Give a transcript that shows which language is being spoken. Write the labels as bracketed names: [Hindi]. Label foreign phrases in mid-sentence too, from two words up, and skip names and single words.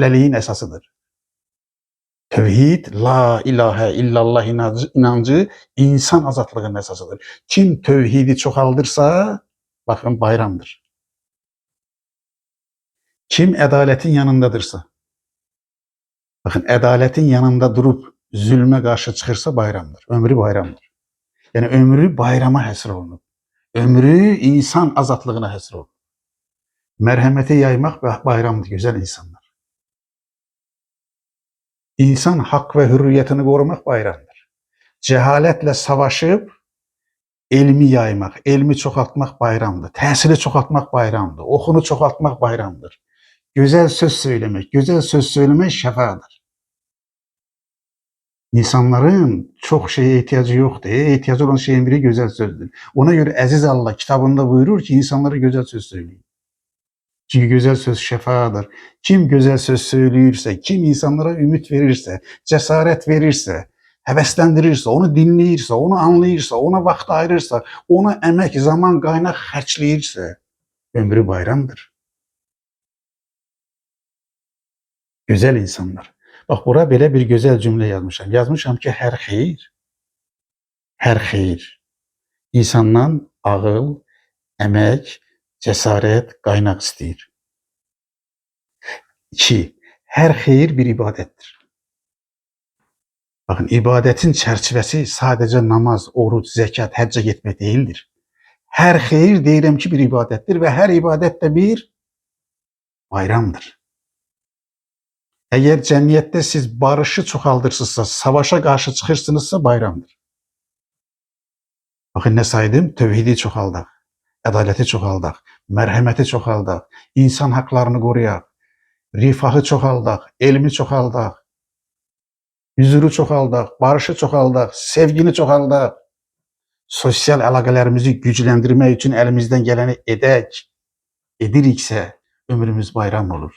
[Turkish] Şirk köleliğin esasıdır. Tevhid, la ilahe illallah inancı insan azadlığının esasıdır. Kim tevhidi çoğaldırsa, bakın bayramdır. Kim adaletin yanındadırsa, bakın adaletin yanında durup zulme karşı çıkırsa bayramdır. Ömrü bayramdır. [Azerbaijani] Yani ömrü bayrama həsr olunur. Ömrü insan azadlığına həsr olunur. [Turkish] Merhameti yaymak bayramdır güzel insanlar. İnsan hak ve hürriyetini korumak bayramdır. Cehaletle savaşıp elmi yaymak, [Azerbaijani] elmi çoxaltmaq [Turkish] bayramdır. [Azerbaijani] Təsiri çoxaltmaq bayramdır. Oxunu çoxaltmaq bayramdır. [Turkish] Güzel söz söylemek şəfadır. İnsanların çok şeye ihtiyacı yoktur. İhtiyacı olan şeyin biri güzel sözdür. [Azerbaijani] Ona göre Əziz Allah kitabında buyurur ki [Turkish] insanlara güzel söz söyleyin. Çünkü güzel söz şefadır. Kim güzel söz söylüyorsa, kim insanlara ümit verirse, cesaret verirse, [Azerbaijani] həvəsləndirirsə, onu dinləyirsə, onu anlayırsa, ona vaxt ayırırsa, ona əmək, zaman, qaynaq xərcləyirsə, ömrü bayramdır. [Turkish] Güzel insanlar. [Azerbaijani] Bak bura belə bir [Turkish] güzel cümle [Azerbaijani] yazmışam. Yazmışam ki, hər xeyir insandan ağıl, əmək, cesaret, qaynaq istəyir. 2. Hər xeyir bir ibadettir. [Turkish] Bakın ibadetin çerçevesi sadece namaz, oruç, zekat, [Azerbaijani] həcca getmək [Turkish] değildir. [Azerbaijani] Hər xeyir deyirəm ki bir ibadettir [Turkish] ve her ibadet de bir bayramdır. [Azerbaijani] Eğer cəmiyyətdə siz barışı çoxaldırsınızsa, savaşa karşı çıxırsınızsa bayramdır. [Turkish] Bakın ne saydım? [Azerbaijani] Tevhidi çoxaldaq, ədaleti çoxaldaq, mərhəməti çoxaldaq, insan haklarını qoruyaq, rifahı çoxaldaq, elmi çoxaldaq, huzuru çoxaldaq, barışı çoxaldaq, sevgini çoxaldaq, sosial əlaqələrimizi gücləndirmək üçün əlimizdən gələni ediriksə ömrümüz bayram olur.